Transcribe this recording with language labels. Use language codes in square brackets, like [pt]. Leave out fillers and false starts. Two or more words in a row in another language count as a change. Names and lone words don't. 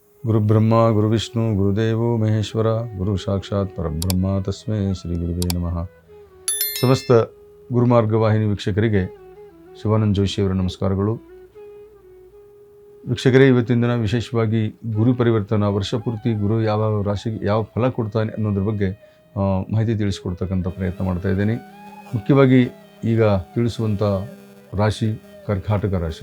[sa] ಗುರುಬ್ರಹ್ಮ ಗುರುವಿಷ್ಣು ಗುರುದೇವೋ ಮಹೇಶ್ವರ ಗುರು ಸಾಕ್ಷಾತ್ ಪರಬ್ರಹ್ಮ ತಸ್ಮೈ ಶ್ರೀ ಗುರುವೇ ನಮಃ. [kn] ಸಮಸ್ತ ಗುರುಮಾರ್ಗ ವಾಹಿನಿ ವೀಕ್ಷಕರಿಗೆ ಶಿವಾನಂದ ಜೋಶಿಯವರ ನಮಸ್ಕಾರಗಳು. ವೀಕ್ಷಕರೇ, ಇವತ್ತಿನ ದಿನ ವಿಶೇಷವಾಗಿ ಗುರು ಪರಿವರ್ತನಾ ವರ್ಷ ಪೂರ್ತಿ ಗುರು ಯಾವ ರಾಶಿಗೆ ಯಾವ ಫಲ ಕೊಡ್ತಾನೆ ಅನ್ನೋದ್ರ ಬಗ್ಗೆ ಮಾಹಿತಿ ತಿಳಿಸ್ಕೊಡ್ತಕ್ಕಂಥ ಪ್ರಯತ್ನ ಮಾಡ್ತಾ ಇದ್ದೇನೆ. ಮುಖ್ಯವಾಗಿ ಈಗ ತಿಳಿಸುವಂಥ ರಾಶಿ ಕರ್ಕಾಟಕ ರಾಶಿ.